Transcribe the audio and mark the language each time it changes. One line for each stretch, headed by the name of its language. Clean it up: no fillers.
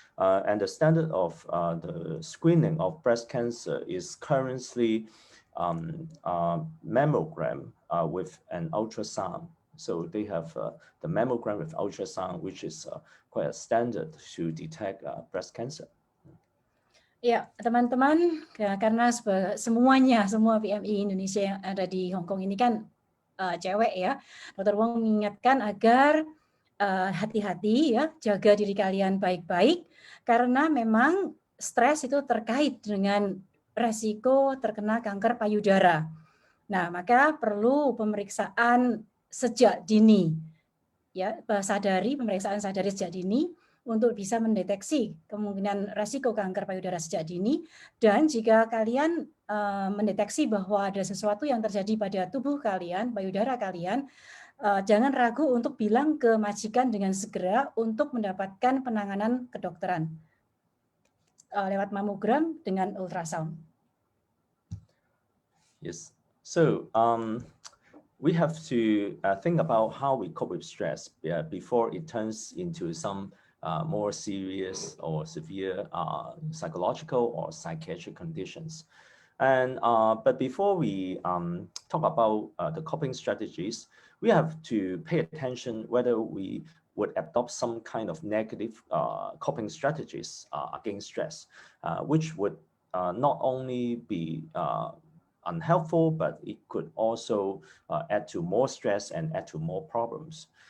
English: And the standard of the screening of breast cancer is currently mammogram with an ultrasound. So they have the mammogram with ultrasound, which is quite a standard to detect breast cancer.
Indonesian: Ya, teman-teman, karena semua PMI Indonesia yang ada di Hong Kong ini kan cewek ya, Dr. Wong mengingatkan agar hati-hati ya, jaga diri kalian baik-baik karena memang stres itu terkait dengan resiko terkena kanker payudara. Nah, maka perlu pemeriksaan sejak dini. Ya, pemeriksaan sadari sejak dini untuk bisa mendeteksi kemungkinan resiko kanker payudara sejak dini. Dan jika kalian mendeteksi bahwa ada sesuatu yang terjadi pada tubuh kalian, payudara kalian, jangan ragu untuk bilang ke majikan dengan segera untuk mendapatkan penanganan kedokteran. lewat mamogram dengan ultrasound.
English: Yes. So we have to think about how we cope with stress before it turns into some more serious or severe psychological or psychiatric conditions. And but before we talk about the coping strategies, we have to pay attention whether we would adopt some kind of negative coping strategies against stress, which would not only be unhelpful, but it could also add to more stress and add to more problems.